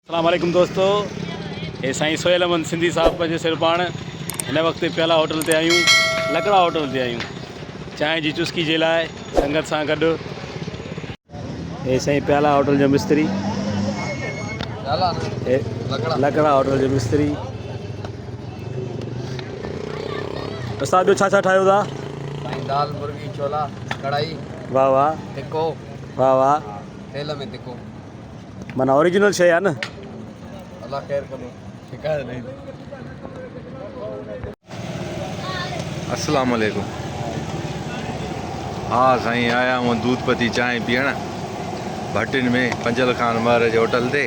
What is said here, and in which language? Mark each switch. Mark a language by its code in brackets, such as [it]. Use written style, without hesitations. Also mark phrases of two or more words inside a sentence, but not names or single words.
[sd] अस्सलाम वालेकुम दोस्तों, हे साईं सोहेल अहमद सिंधी साहब पंहिंजे सिर पाण हिन वक़्तु प्याला होटल ते आहियूं, लकड़ा होटल ते आहियूं चांहि जी चुस्की जे लाइ संगत सां गॾु। हे साईं प्याला होटल जो मिस्त्री, लकड़ा होटल जो मिस्त्री। उस्ताद ॿियो छा ठाहियो था? साईं दाल मुर्गी छोला कढ़ाई वाह वाह तिको वाह वाह, तेल में तिको, माना ओरिजिनल शइ आहे न। अल्लाह ख़ैर कंदो, शिकायत नहीं। अस्सलाम वालेकुम। हाँ साईं, [hi] आया हूँ [sd] दूध पती चांहि पीअण भटिन में पंजल खान महर जे होटल ते।